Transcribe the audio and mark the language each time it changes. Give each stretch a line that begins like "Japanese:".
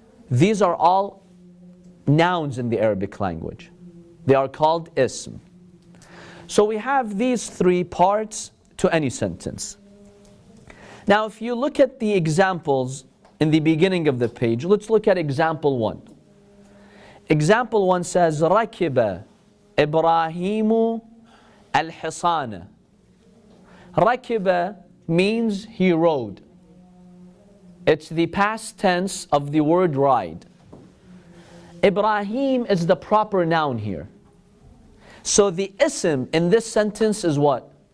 English: These are all nouns in the Arabic language. They are called ism. So we have these three parts to any sentence. Now if you look at the examples in the beginning of the page, let's look at example 1. Example 1 says,
Arabic: رَكِبَ إِبْرَاهِيمُ الْحِصَانَ.
English: رَكِبَ means he rode. It's the past tense of the word ride. Ibrahim is the proper noun here. So the ism in this sentence is what?